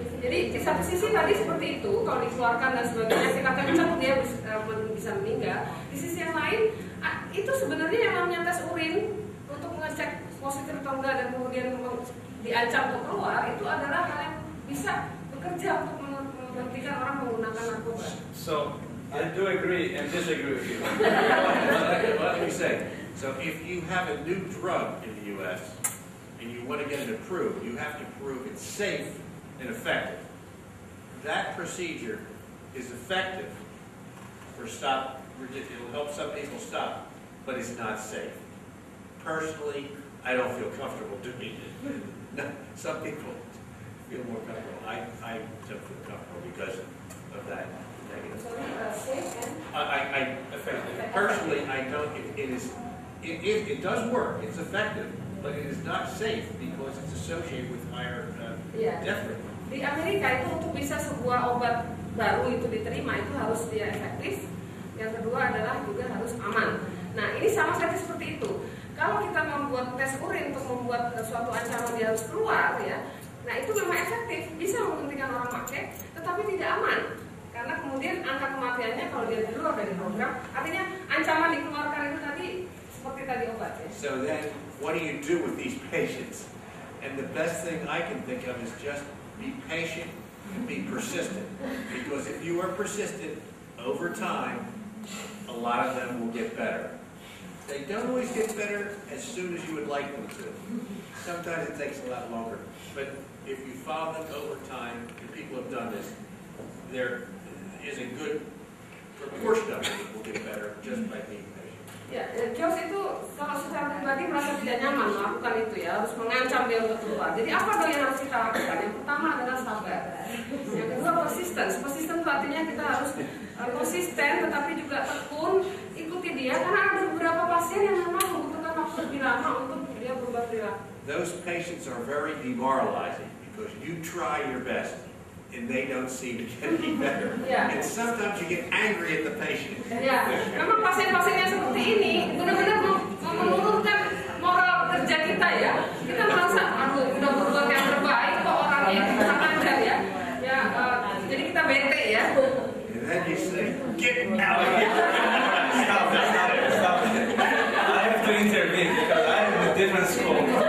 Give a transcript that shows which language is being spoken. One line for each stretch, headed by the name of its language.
Indonesian: Jadi di satu sisi tadi seperti itu, kalau dikeluarkan dan sebagainya kita kencang dia bisa meninggal. Di sisi yang lain, itu sebenarnya yang namanya tes urin untuk mengecek positif atau enggak dan kemudian diancam untuk keluar, itu adalah hal yang bisa bekerja untuk menghentikan orang menggunakan narkoba.
English: So I do agree and disagree with you. Let me say, so if you have a new drug in the U.S. and you want to get it approved, you have to prove it's safe and effective. That procedure is effective for it'll help some people stop, but it's not safe. Personally, I don't feel comfortable doing it. No, some people feel more comfortable. I don't feel comfortable because of that negative. Safe and Effective. Personally, I don't. It does work. It's effective, but it is not safe because it's associated with higher death rate.
Indonesian: Di Amerika itu untuk bisa sebuah obat baru itu diterima itu harus dia efektif. Yang kedua adalah juga harus aman. Nah ini sama saja seperti itu. Kalau kita membuat tes urin untuk membuat suatu ancaman dia harus keluar ya, nah itu memang efektif, bisa menghentikan orang pakai, tetapi tidak aman. Karena kemudian angka kematiannya kalau dia di luar dari program, artinya ancaman dikeluarkan itu tadi seperti tadi obat ya.
English: So then, what do you do with these patients? And the best thing I can think of is just be patient and be persistent. Because if you are persistent, over time, a lot of them will get better. They don't always get better as soon as you would like them to. Sometimes it takes a lot longer. But if you follow them over time, and people have done this, there is a good proportion of them that will get better just by being patient.
Indonesian: Ya, Jos itu kalau secara pribadi merasa tidak nyaman melakukan itu ya, harus mengancam dia untuk keluar. Jadi apa dong yang harus kita lakukan? Yang pertama adalah sabar. Yang kedua persisten. Persisten itu artinya kita harus konsisten, tetapi juga tekun, ikuti dia. Karena ada beberapa pasien yang memang membutuhkan waktu lebih lama untuk dia berubah perilaku.
English: Those patients are very demoralizing because you try your best and they don't seem to get any better. Yeah. And sometimes you get angry at the patient.
Indonesian: Ya, memang pasien-pasien yang seperti ini benar-benar menurunkan moral kerja kita ya. Kita merasa, aduh, udah berbuat yang terbaik kok orangnya itu kurang ajar ya. Ya, jadi kita bete ya.
English: And then you say, get out of here. Stop it. I have to intervene because I am in a different school.